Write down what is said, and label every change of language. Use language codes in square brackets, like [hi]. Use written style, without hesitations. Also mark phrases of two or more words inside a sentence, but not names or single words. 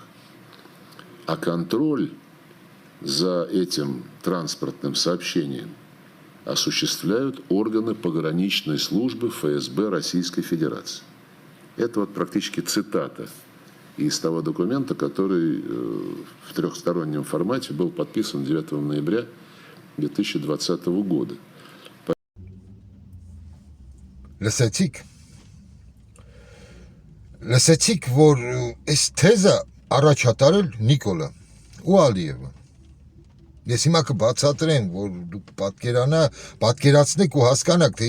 [ru] А контроль за этим транспортным сообщением осуществляют органы пограничной службы ФСБ Российской Федерации. Это вот практически цитата из того документа, который в трехстороннем формате был подписан 9 ноября 2020 года. [hy] Լսեցիք, որ այս թեզը առաջատարել Նիկոլը ու Ալիևը։ Ես հիմա կբացատրեմ, որ դուք պատկերացնեք ու հասկանաք, թե